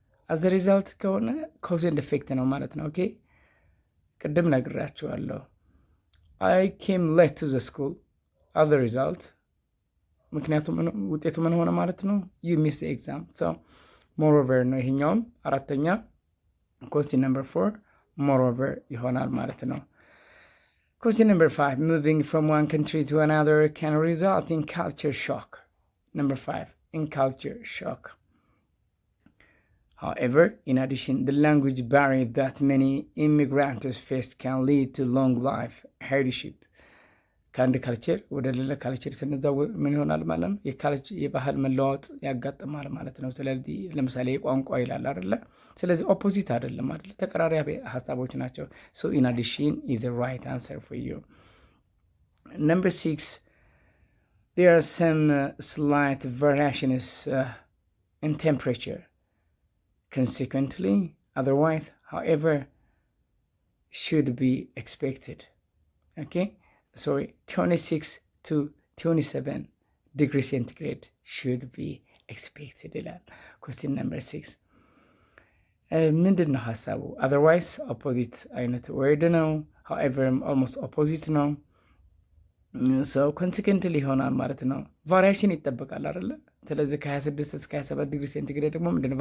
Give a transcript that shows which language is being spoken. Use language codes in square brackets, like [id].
[en] አዘ ሪዛልት ከሆነ ኮዝ ኤንድ ኢፌክት ነው ማለት ነው። ኦኬ [am] ቅድም ነግራችኋለሁ። [en] አይ ኬም ሌት ቱ ዘ ስኩል አዘ ሪዛልት፣ [am] ምክንያቱም ውጤቱ ምን ሆነ ማለት ነው? [en] ዩ ሚስ ኤግዛም። ሞሮቨር [am] ነው ይሄኛውም። አራተኛ [en] question number 4 moreover [am] ይሆናል ማለት ነው። [en] question number 5, moving from one country to another can result in culture shock. number 5, in culture shock. however, in addition, the language barrier that many immigrants face can lead to long life hardship. [am] ከአንድ ካልቸር ወደ ሌላ ካልቸር ስንዛወር ምን ይሆናል ማለት ነው? የባህል መለዋወጥ ያጋጥማል ማለት ነው። ስለዚህ ለምሳሌ ቋንቋ ይላል አይደለ? ስለዚህ ኦፖዚት አይደለም አይደለ? ተቀራራቢ ሀሳቦች ናቸው። [en] so in addition is the right answer for you. number 6, there are some slight variations in temperature. consequently, otherwise, however, should be expected. okay, 26 to 27 degrees centigrade should be expected ይላል። question number 6 [am] ምንድን ነው ሀሳቡ? [en] otherwise opposite አይነት ወርድ ነው። however almost opposite ነው። so consequently [am] ይሆናል ማለት ነው። [en] ቫሪዬሽን [am] ይጠበቃል አይደለ? ስለዚህ ከ26 እስከ 27 ዲግሪ ሴንቲግሬድ ደግሞ ምንድን ነው?